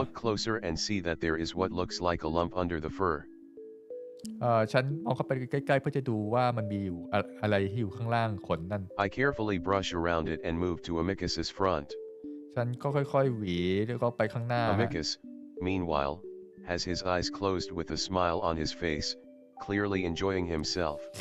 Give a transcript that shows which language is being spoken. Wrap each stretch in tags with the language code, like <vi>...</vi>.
<en>look closer and see that there is what looks like a lump under the fur.</en> <th>ฉันมองเข้าไปใกล้ๆเพื่อจะดูว่ามันมีอยู่อะไรที่อยู่ข้างล่างขนนั่น</th> <en>I carefully brush around it and move to Amicus's front.</en> <th>ฉันก็ค่อยๆหวีแล้วก็ไปข้างหน้า</th> <en>Amicus, meanwhile, has his eyes closed with a smile on his face, clearly enjoying himself.</en>